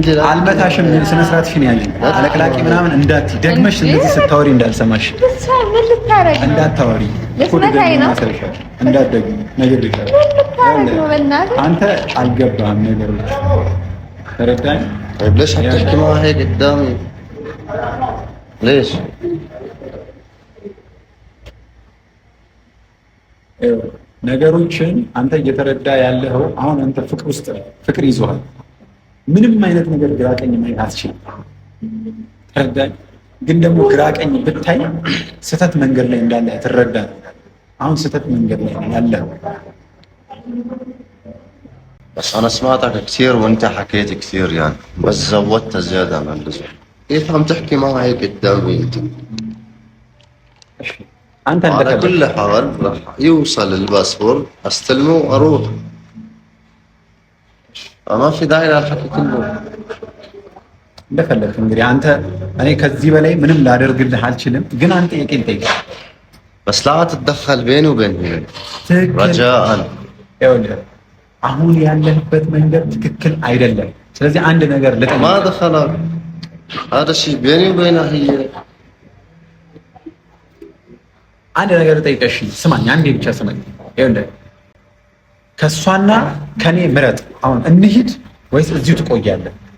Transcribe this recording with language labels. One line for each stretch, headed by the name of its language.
Amharic: አልመታሽም። ስነ ስርዓትሽን ያዥ። አለቅላቂ ምናምን እንዳትይ ደግመሽ እንደዚህ ስታወሪ እንዳልሰማሽ። ምን ልታረግ እንዳታወሪ ልትመታኝ ነው። እንዳትደግሚ ነግሬሻለሁ። አንተ አልገባህም ነገሮች ተረዳኝ።
Arabic: طيب ليش حتحكي معها هيك قدامي؟ ليش؟
Amharic: ነገሮችን አንተ እየተረዳ ያለው አሁን አንተ ፍቅር ውስጥ ፍቅር ይዟል። ምንም አይነት ነገር ግራቀኝ ማየት አትችልም። ተረዳኝ። ግን ደግሞ ግራቀኝ ብታይ ስተት መንገድ ላይ እንዳለ ትረዳለህ። አሁን ስተት መንገድ ላይ ያለው
Arabic: بس انا سمعتك كثير وانت حكيت كثير يعني بس زودت زياده عن اللزوم. كيف عم تحكي معها هيك قدامي انت على كل حال رح يوصل الباسبور استلمه واروح. ما في داعي للحكي كله.
Amharic: እንደፈለክ እንግዲህ አንተ እኔ ከዚህ በላይ ምንም ላደርግልህ አልችልም። ግን አንተ ጠይቅ
Arabic: بس لا تتدخل بيني وبين هيك رجاء.
Amharic: ይኸውልህ አሁን ያለህበት መንገድ ትክክል አይደለም። ስለዚህ አንድ ነገር ልጠይቅ።
Arabic: ما دخلك هذا الشيء بيني وبينها هي.
Amharic: አንድ ነገር ልጠይቅሽ፣ ስማኝ፣ አንዴ ብቻ ስማኝ። ይኸውልህ ከሷና ከኔ ምረጥ። አሁን እንሂድ ወይስ እዚሁ ትቆያለህ?